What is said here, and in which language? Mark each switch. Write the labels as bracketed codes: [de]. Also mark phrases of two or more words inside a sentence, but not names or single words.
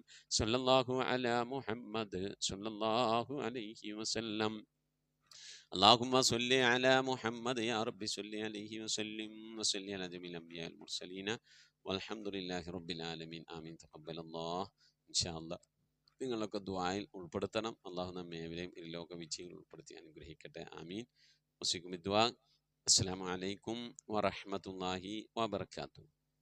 [ar] صلى الله على محمد صلى الله عليه وسلم. اللهم صل على محمد يا رب صل عليه وسلم وصل على جميع الأنبياء المرسلين والحمد لله رب العالمين. آمين. تقبل الله إن شاء الله. [ml] നിങ്ങളൊക്കെ ദുആയിൽ ഉൾപ്പെടുത്തണം. അള്ളാഹു നമ്മെ ഏവരെയും ലോക വിജയികൾ ഉൾപ്പെടുത്തി അനുഗ്രഹിക്കട്ടെ. ആമീൻ. വസിക്കും ദുആ. [ar] السلام عليكم ورحمة الله وبركاته.